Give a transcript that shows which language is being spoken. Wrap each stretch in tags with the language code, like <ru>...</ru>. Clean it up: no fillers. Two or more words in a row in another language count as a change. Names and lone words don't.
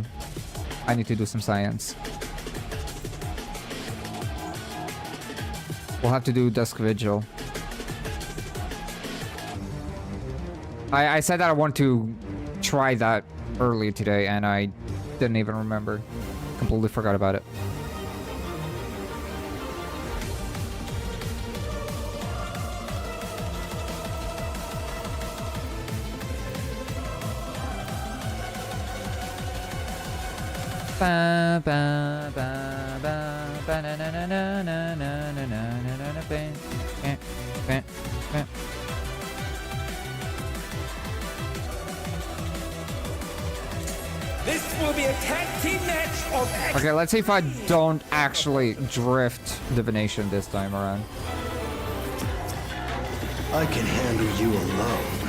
<en>I need to do some science. We'll have to do Dusk Vigil. I said that I want to try that earlier today, and I didn't even remember. Completely forgot about it. Ba, ba, ba, ba, ba, na, na, na, na, na, na, na, na, na, na, ba, eh, ba, ba. This will be a tag team match of Okay, let's see if I don't actually drift divination this time around. I can handle you alone.</en>